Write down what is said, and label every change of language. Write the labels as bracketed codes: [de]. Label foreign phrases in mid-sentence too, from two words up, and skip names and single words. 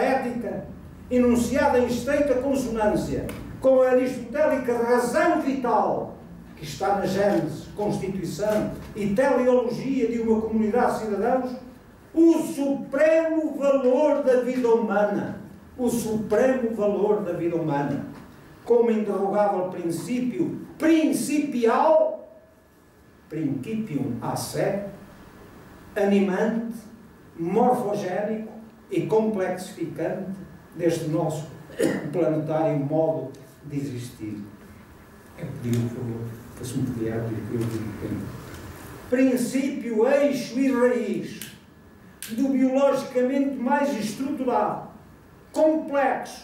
[pt] ética, enunciada em estreita consonância com a aristotélica razão vital que está na gênese, constituição e teleologia de uma comunidade de cidadãos, o supremo valor da vida humana, o supremo valor da vida humana, como indrogável princípio principial, [la] principium a sé, [pt] animante, morfogénico e complexificante deste nosso planetário modo de existir. É pedir, por favor, que se me puder abrir, eu digo princípio, eixo e raiz do biologicamente mais estruturado, complexo,